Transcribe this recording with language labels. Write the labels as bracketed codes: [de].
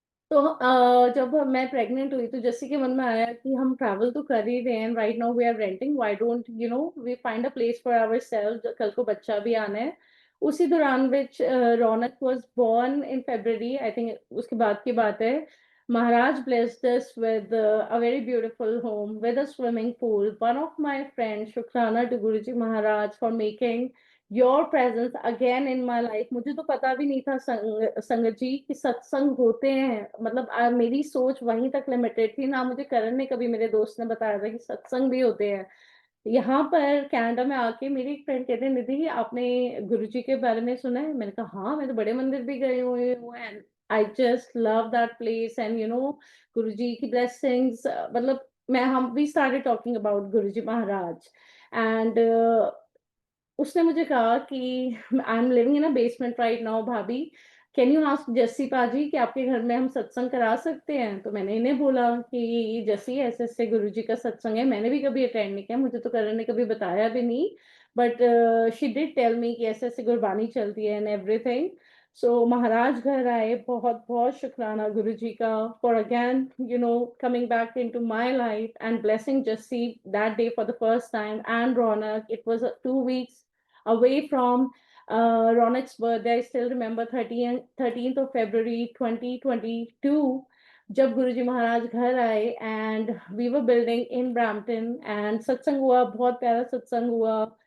[hi] तो जब मैं प्रेग्नेंट हुई, तो जैसे कि मन में आया कि हम ट्रैवल तो कर ही रहे हैं, [en] right now we are renting, why don't we find a place for ourselves, [hi] कल को बच्चा भी आना है. उसी दौरान [en] which Raunak was born in February, I think [hi] उसके बाद की बात है. [en] Maharaj blessed us with a very beautiful home with a swimming pool. One of my friends, Shukrana to Guruji Maharaj for making your presence again in my life. [hi] मुझे तो पता भी नहीं था संगत जी कि सत्संग होते हैं. मतलब मेरी सोच वहीं तक लिमिटेड थी ना. मुझे करण ने कभी, मेरे दोस्त ने बताया था कि सत्संग भी होते हैं. यहाँ पर कनाडा में आके मेरी एक फ्रेंड कहते हैं, निधि आपने गुरुजी के बारे में सुना है? मैंने कहा हाँ, मैं तो बड़े मंदिर भी गई हुई हूँ, [en] and I just love that place, [hi] and गुरुजी की ब्लेसिंग्स. मतलब हम [en] we started talking about [hi] Guruji Maharaj. And उसने मुझे कहा कि [en] I am living in a basement right now [hi] भाभी, [en] can you ask [hi] जस्सी पाजी कि आपके घर में हम सत्संग करा सकते हैं? तो मैंने इन्हें बोला कि जस्सी, ऐसे ऐसे गुरुजी का सत्संग है, मैंने भी कभी अटेंड नहीं किया, मुझे तो करण ने कभी बताया भी नहीं, [en] but she did tell me [hi] कि ऐसे ऐसे गुरबानी चलती है [en] And everything. [hi] सो महाराज घर आए, बहुत बहुत शुक्राना गुरुजी का [en] For again coming back into my life and blessing Jassi that day for the first time, and Ronak. It was 2 weeks away from Ronak's birthday. I still remember 13th of February 2022, [hi] जब गुरुजी महाराज घर आए, [en] and we were building in Brampton, and [hi] सत्संग हुआ, बहुत प्यारा सत्संग हुआ.